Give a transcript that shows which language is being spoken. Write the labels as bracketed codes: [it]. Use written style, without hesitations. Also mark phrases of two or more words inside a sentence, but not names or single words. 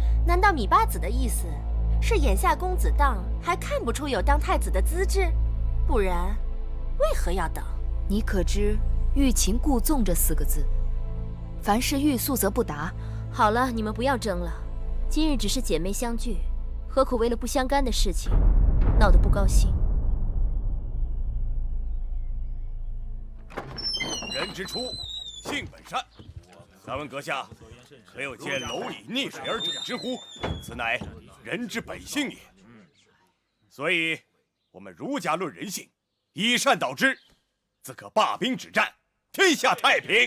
[zh] 难道米八子的意思是眼下公子当还看不出有当太子的资质？不然，为何要等？你可知欲擒故纵这4个字，凡事欲速则不达。好了，你们不要争了。今日只是姐妹相聚，何苦为了不相干的事情闹得不高興？人之初，性本善。敢問閣下，可有見螻蟻溺水而止之乎？此乃人之本性也。所以，我們儒家論人性，以善導之，自可罷兵止戰，天下太平。